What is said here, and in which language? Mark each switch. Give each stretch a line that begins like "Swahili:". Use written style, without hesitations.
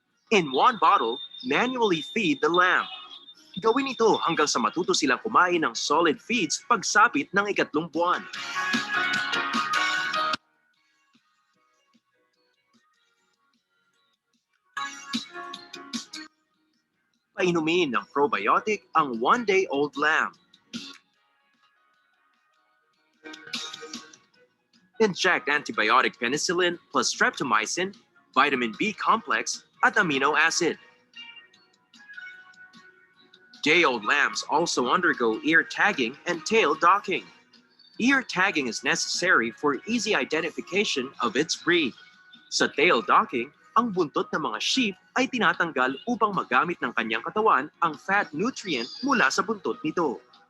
English: In one bottle, manually feed the lamb.
Filipino: Gawin ito hanggang sa matuto silang kumain ng solid feeds pagsapit ng 3 buwan. Painumin ng probiotic ang
English: 1-day-old lamb. Inject antibiotic penicillin plus streptomycin, vitamin B complex, at amino acid. Day-old lambs also undergo ear tagging and tail docking. Ear tagging is necessary for easy identification of its breed.
Filipino: Sa tail docking, ang buntot ng mga sheep ay tinatanggal upang magamit ng kanyang katawan ang fat nutrient mula sa buntot nito.